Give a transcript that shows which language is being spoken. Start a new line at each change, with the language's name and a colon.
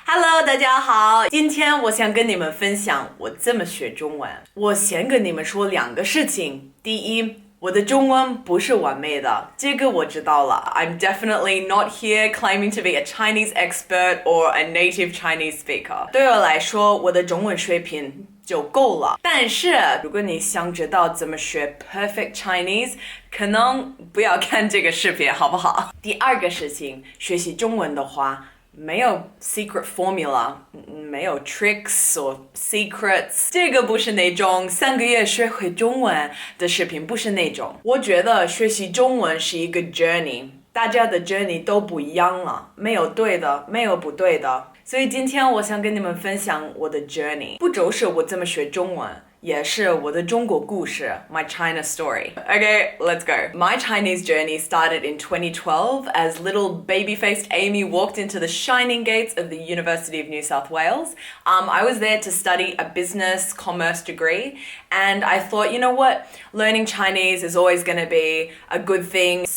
Chinese: Hello， 大家好，今天我想跟你们分享我怎么学中文。我先跟你们说两个事情。第一，我的中文不是完美的，这个我知道了。
English: I'm definitely not here claiming to be a Chinese expert or a native Chinese speaker.
Chinese: 对我来说，我的中文水平就够了。但是，如果你想知道怎么学 perfect Chinese， 可能不要看这个视频，好不好？第二个事情，学习中文的话，没有 secret formula， 没有
English: tricks or secrets，
Chinese: 这个不是那种3个月学会中文的视频，不是那种。我觉得学习中文是一个 journey， 大家的 journey 都不一样了，没有对的，没有不对的。所以今天我想跟你们分享我的 journey， 不只是我怎么学中文，也是我的中国故事
English: my China story. Okay, let's go. My Chinese journey started in 2012 as little baby-faced Amy walked into the shining gates of the University of New South Wales. I was there to study a business commerce degree, and I thought, you know what, learning Chinese is always going to be a good thing.